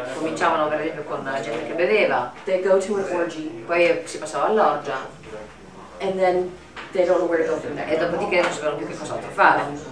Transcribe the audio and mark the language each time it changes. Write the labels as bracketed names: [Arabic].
[Italian] Cominciavano per esempio con la gente che beveva. [English] They go to an orgy. [Italian] Poi si passava all'orgia. [English] And then they don't know where to go from there. [Italian] E dopodiché non sapevano più che cos'altro fare.